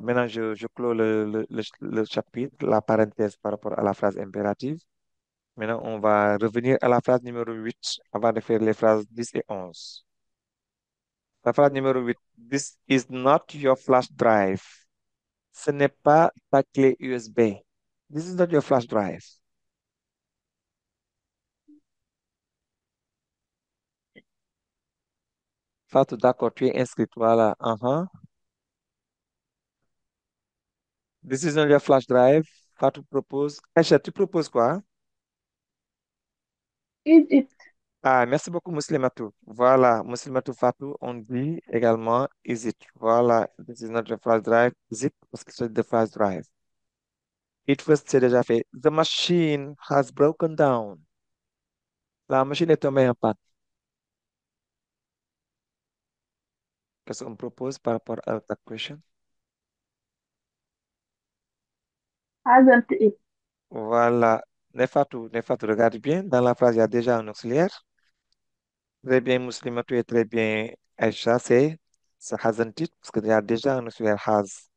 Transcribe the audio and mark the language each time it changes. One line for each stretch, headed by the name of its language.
French: Maintenant, je clôt le chapitre, la parenthèse par rapport à la phrase impérative. Maintenant, on va revenir à la phrase numéro 8 avant de faire les phrases 10 et 11. La phrase numéro 8.
English: This is not your flash drive.
French: Ce n'est pas ta clé USB.
English: This is not your flash drive.
French: Fatou, d'accord, tu es inscrite. Voilà.
English: This is not your flash drive.
French: Fatou propose. Aïcha, tu proposes quoi?
English: Is it?
French: Ah, merci beaucoup, Muslimatou. Voilà, Muslimatou Fatou, on dit également is it.
English: Voilà, this is not your flash drive. Is it?
French: Parce que c'est
English: the flash drive. It was,
French: c'est déjà fait.
English: The machine has broken down.
French: La machine est tombée en panne. Qu'est-ce qu'on propose par rapport à ta question?
English: Hasn't it?
French: Voilà. Nefatou, regarde bien. Dans la phrase, il y a déjà un auxiliaire. Très bien, Muslimatou et très bien, Aïcha, c'est hasn't it, parce qu'il y a déjà un auxiliaire has.